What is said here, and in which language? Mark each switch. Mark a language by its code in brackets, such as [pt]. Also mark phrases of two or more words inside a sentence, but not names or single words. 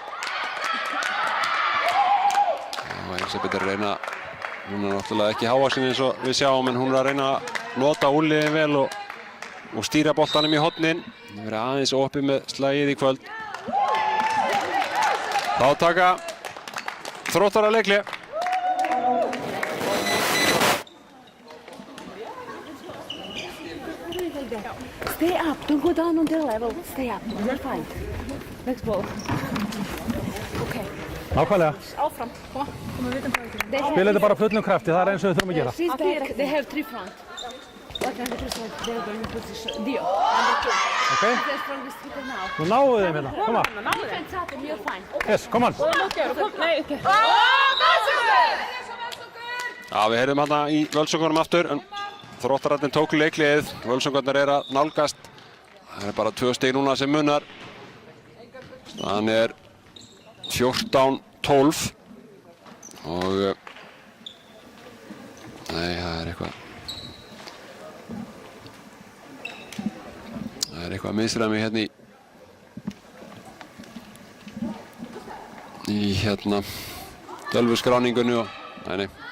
[is] Og Elisabeth að reyna. Hún er náttúrulega ekki hávaxin eins og við sjáum en hún er að reyna að nota úrliðin vel og stýra boltanum í hornin. Það verður aðeins opið með slagið í kvöld. Þá taka Þróttarar leikli. [en] Stay up, don't go down on their level. Stay up, you're fine. Next ball. Okay. [is] Nákvæmlega. Áfram, koma við vitum hvað við gerum. Spila þetta bara fullum krafti, það eins og við þurfum að gera. [en] She's back, they have 3 front. What kind of person they're going to position? Dio, number 2. Okay. They're strongest hitter now. [is] Nú náðu þeim hérna, koma. [en] Defense up and you're fine. Yes, come on. [is] Nei, okay. Já, við heyrðum hérna í Völsungunum aftur en Þróttararnir tóku leikliðið. Völsungarnir að nálgast. Það bara 2 stig núna sem munar. Staðan er 14-10 12 og nei, það er eitthvað misræmi hérna í hérna tölvuskráningunni og nei